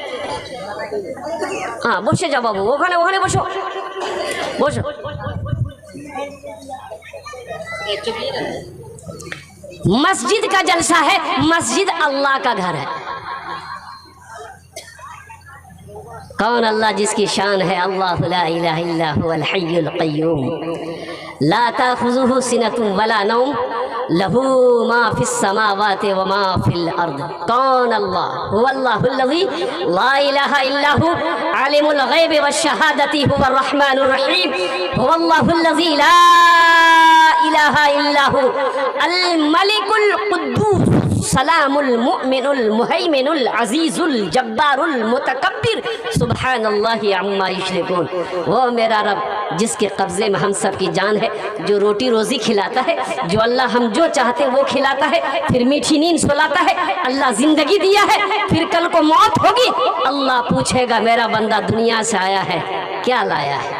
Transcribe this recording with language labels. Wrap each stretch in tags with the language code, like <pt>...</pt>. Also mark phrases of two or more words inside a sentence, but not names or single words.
<hi>हाँ बोसे जाओ बाबू, वो खाने बोसो बोसो। मस्जिद का जलसा है, मस्जिद अल्लाह का घर है। कौन अल्लाह जिसकी शान है,</hi> <ar>الله لا إله إلا هو الحي القيوم لا تأخذه سنة ولا نوم له ما في السماوات وما في الأرض. कौन अल्लाह? هو الله الذي لا إله إلا هو عالم الغيب والشهادة هو الرحمن الرحيم. هو الله الذي لا إله إلا هو الملك القدوس السلام المؤمن المهيمن العزيز الجبار المتكبر سبحان الله عما يشركون.</ar> <hi>वो मेरा रब जिसके कब्ज़े में हम सब की जान है, जो रोटी रोज़ी खिलाता है, जो अल्लाह हम जो चाहते वो खिलाता है, फिर मीठी नींद सुलाता है। अल्लाह ज़िंदगी दिया है, फिर कल को मौत होगी, अल्लाह पूछेगा मेरा बंदा दुनिया से आया है क्या लाया है।</hi>